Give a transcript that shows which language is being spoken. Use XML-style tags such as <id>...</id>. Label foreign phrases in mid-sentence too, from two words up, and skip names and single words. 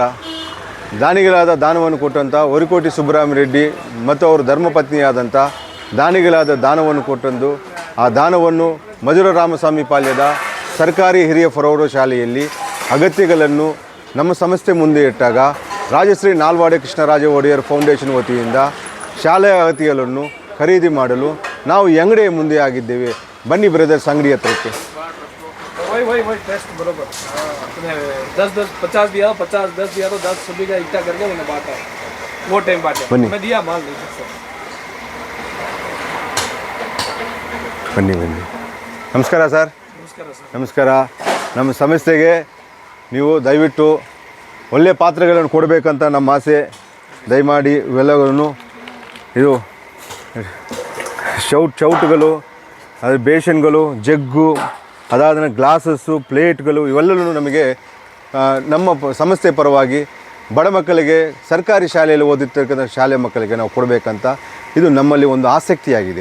<kn>ದಾನಿಗಳಾದ ದಾನವನ್ನು ಕೊಟ್ಟಂಥ ವರಿಕೋಟಿ ಸುಬ್ಬರಾಮರೆಡ್ಡಿ ಮತ್ತು ಅವರ ಧರ್ಮಪತ್ನಿಯಾದಂಥ ದಾನಿಗಳಾದ ದಾನವನ್ನು ಕೊಟ್ಟಂದು ಆ ದಾನವನ್ನು ಮಧುರ ರಾಮಸ್ವಾಮಿ ಪಾಳ್ಯದ ಸರ್ಕಾರಿ ಹಿರಿಯ ಪ್ರೌಢಶಾಲೆಯಲ್ಲಿ ಅಗತ್ಯಗಳನ್ನು ನಮ್ಮ ಸಂಸ್ಥೆ ಮುಂದೆ ಇಟ್ಟಾಗ ರಾಜಶ್ರೀ ನಾಲ್ವಾಡೆ ಕೃಷ್ಣರಾಜ ಒಡೆಯರ್ ಫೌಂಡೇಶನ್ ವತಿಯಿಂದ ಶಾಲೆಯ ಅಗತ್ಯಗಳನ್ನು ಖರೀದಿ ಮಾಡಲು ನಾವು ಅಂಗಡಿಯ ಮುಂದೆ ಆಗಿದ್ದೇವೆ. ಬನ್ನಿ ಬ್ರದರ್ಸ್ ಅಂಗಡಿ ಹತ್ರಕ್ಕೆ.</kn> <hi>वही टेस्ट बरोबर 10 50 दिया 50 10 दिया तो 10 सभी का इकट्ठा करके मैंने बांटा वो टाइम बांटा मैं दिया माल नहीं</hi> <kn>ಬನ್ನಿ ಬನ್ನಿ. ನಮಸ್ಕಾರ ಸರ್. ನಮಸ್ಕಾರ. ನಮ್ಮ ಸಂಸ್ಥೆಗೆ ನೀವು ದಯವಿಟ್ಟು ಒಳ್ಳೆಯ ಪಾತ್ರೆಗಳನ್ನು ಕೊಡಬೇಕಂತ ನಮ್ಮ ಆಸೆ. ದಯಮಾಡಿ ಇವೆಲ್ಲಗಳನ್ನು ಇದು ಚೌಟುಗಳು, ಅದು ಬೇಷನ್ಗಳು, ಜಗ್ಗು, ಅದಾದ ಗ್ಲಾಸಸ್ಸು, ಪ್ಲೇಟ್ಗಳು ಇವೆಲ್ಲವೂ ನಮಗೆ ನಮ್ಮ ಸಂಸ್ಥೆ ಪರವಾಗಿ ಬಡ ಮಕ್ಕಳಿಗೆ ಸರ್ಕಾರಿ ಶಾಲೆಯಲ್ಲಿ ಓದುತ್ತಿರ್ತಕ್ಕಂಥ ಶಾಲೆ ಮಕ್ಕಳಿಗೆ ನಾವು ಕೊಡಬೇಕಂತ ಇದು ನಮ್ಮಲ್ಲಿ ಒಂದು ಆಸಕ್ತಿಯಾಗಿದೆ.</kn>